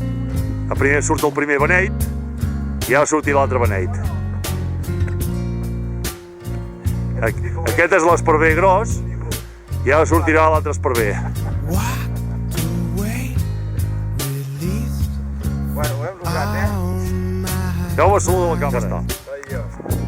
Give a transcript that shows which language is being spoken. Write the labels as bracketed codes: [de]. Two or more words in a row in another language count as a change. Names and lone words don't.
[ca] Primer surt el primer beneit i ara sortirà l'altre beneit. Aquest és l'esparver gros i ara sortirà l'altre esparver. [en] Walked away, released [ca] Bueno, ho hem lograt, [en] all my [ca] Feu-me salut a la càmera.